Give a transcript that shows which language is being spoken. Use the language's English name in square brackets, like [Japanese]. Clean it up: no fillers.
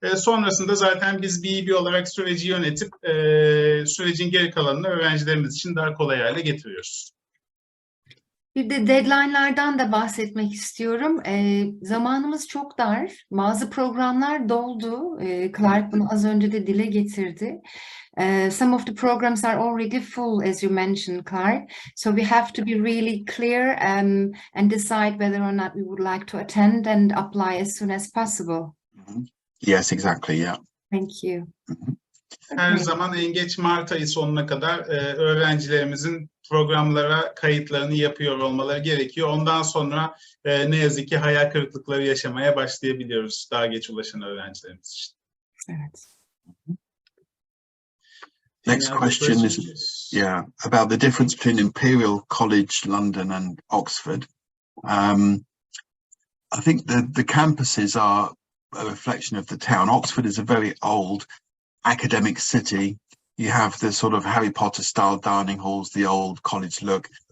[Turkish] Sonrasında zaten biz BEB olarak süreci yönetip sürecin geri kalanını öğrencilerimiz için daha kolay hale getiriyoruz. Bir de deadline'lardan da bahsetmek istiyorum. Zamanımız çok dar. Bazı programlar doldu. Clark bunu az önce de dile getirdi. [English] Some of the programs are already full, as you mentioned, Clark. So we have to be really clear and decide whether or not we would like to attend and apply as soon as possible. Yes, exactly. Yeah. Thank you. [Turkish] Her zaman en geç Mart ayı sonuna kadar öğrencilerimizin programlara kayıtlarını yapıyor olmaları gerekiyor. Ondan sonra ne yazık ki hayal kırıklıkları yaşamaya başlayabiliyoruz daha geç ulaşan öğrencilerimiz için. Evet. [English] Next question is, about the difference between Imperial College London and Oxford. I think the campuses are a reflection of the town. Oxford is a very old academic city. You have the sort of Harry Potter style dining halls, the old college look.